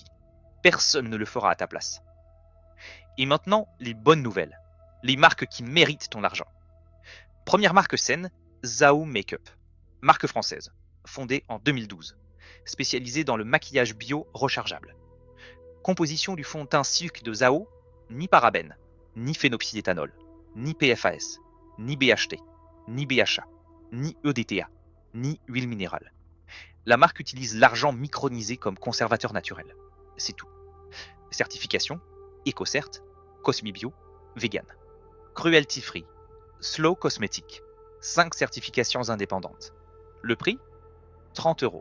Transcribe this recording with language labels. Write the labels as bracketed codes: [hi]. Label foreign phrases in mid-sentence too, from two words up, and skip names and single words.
[fr] Personne ne le fera à ta place. Et maintenant, les bonnes nouvelles. Les marques qui méritent ton argent. Première marque saine, Zao Makeup. Marque française, fondée en 2012. Spécialisée dans le maquillage bio rechargeable. Composition du fond de teint Silk de Zao, ni parabènes, ni phénoxyéthanol, ni PFAS, ni BHT, ni BHA, ni EDTA, ni huile minérale. La marque utilise l'argent micronisé comme conservateur naturel. C'est tout. Certification, EcoCert, Cosmibio, Vegan. [en] Cruelty Free, Slow Cosmetic, [fr] 5 certifications indépendantes. Le prix 30 €.